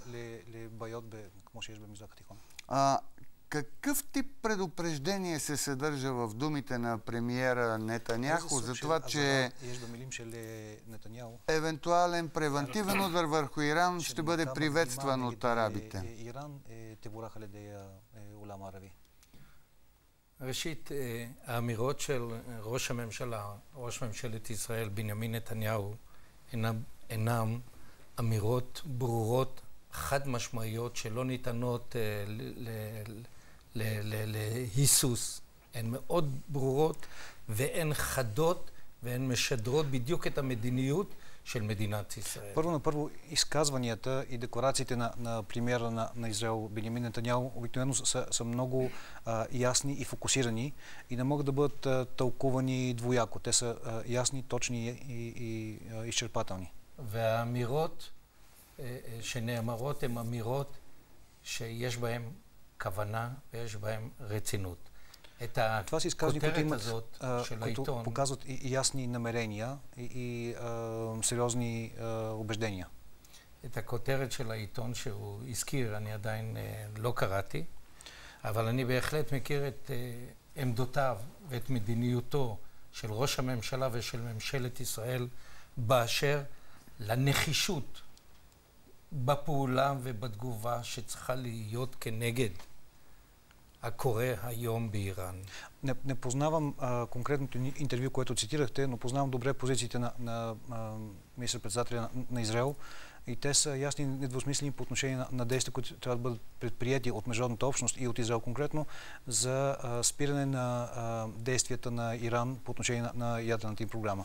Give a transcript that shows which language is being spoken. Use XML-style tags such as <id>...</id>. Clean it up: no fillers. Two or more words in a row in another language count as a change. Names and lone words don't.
<bg>Какъв тип предупреждение се съдържа в думите на премиера Нетаняху за това, че евентуален превантивен удар върху Иран ще бъде приветстван от арабите?</bg> <he>ראשית, האמירות של ראש הממשלה, ראש ממשלת ישראל, בנימין נתניהו, אינם אמירות ברורות, חד משמעיות, שלא ניתנות להיסוס. הן מאוד ברורות והן חדות והן משדרות בדיוק את המדיניות של מדינת ישראל.</he> <bg>Първо на първо, изказванията и декларациите на премиера на Израел Бенямин Нетаняху обикновено са много ясни и фокусирани и не могат да бъдат тълкувани двояко. Те са ясни, точни и изчерпателни.</bg> <he>והאמירות שנאמרות הן אמירות שיש בהן כוונה ויש בהן רצינות.</he> <bg>Това са изказвания, които показват и ясни намерения и сериозни убеждения.</bg> <he>את הכותרת של העיתון שהוא הזכיר, אני עדיין לא קראתי, אבל אני בהחלט מכיר את עמדותיו ואת מדיניותו של ראש הממשלה ושל ממשלת ישראל באשר לנחישות בפעולה ובתגובה שצריכה להיות כנגד הקורה היום באיראן.</he> <bg>Не познавам конкретното интервю, което цитирахте, но познавам добре позициите на министър-председателя на Израел и те са ясни и недвусмислени по отношение на действия, които трябва да бъдат предприяти от международната общност и от Израел конкретно за спиране на действията на Иран по отношение на ядрената им програма.</bg>